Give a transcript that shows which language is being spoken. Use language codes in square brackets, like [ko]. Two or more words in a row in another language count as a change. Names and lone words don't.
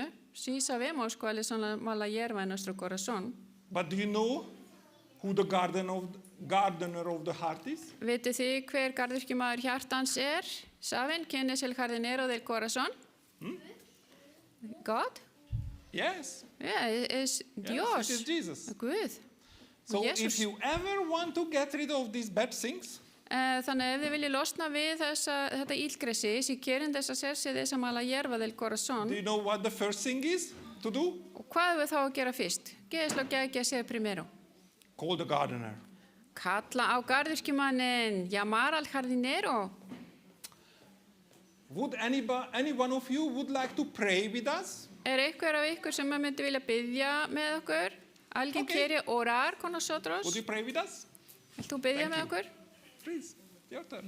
[es] Sí sabemos cuáles son las malas hierbas en nuestro corazón. [en] But do you know who the gardener of the heart is? [is] Vitið þið hver garðyrkjumaður hjartans er? [es] ¿Saben quién es el jardinero del corazón? [en] God? Yes. Yeah, [es] es Dios. [en] Yes, it is Jesus. [is] Guð. [en] So Jesus. if you ever want to get rid of these bad things, [is] Þannig ef þið viljið losna við þetta ílgresi, [es] si quieren deshacerse de esa mala hierba del corazón, [en] do you know what the first thing is to do? [is] og hvað er þá að gera fyrst? [es] ¿Qué es lo que hay que hacer primero? [en] Call the gardener. [is] Kalla á garðyrkjumannin, [es] llamar al jardinero. [en] Would any one of you would like to pray with us? [is] Er einhver af ykkur sem myndi vilja biðja með okkur? [es] ¿Alguien quiere orar con nosotros? [en] Would you pray with us? [is] Vilt þú biðja [en] Thank [is] með [en] you. [is] okkur? [en] Please, your turn.